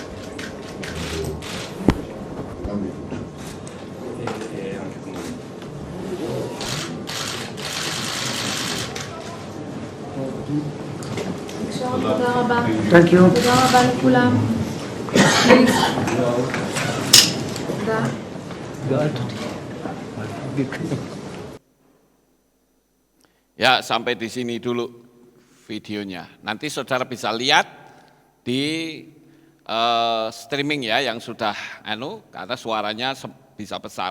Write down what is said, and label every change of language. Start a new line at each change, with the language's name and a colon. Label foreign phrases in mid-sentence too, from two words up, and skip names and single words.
Italian: E anche con me.
Hebrew: תודה רבה.
English: Thank you.
Hebrew: תודה רבה לכולם. תודה.
Indonesian: Ya, sampai di sini dulu videonya. Nanti saudara bisa lihat di streaming ya yang sudah karena suaranya bisa besar.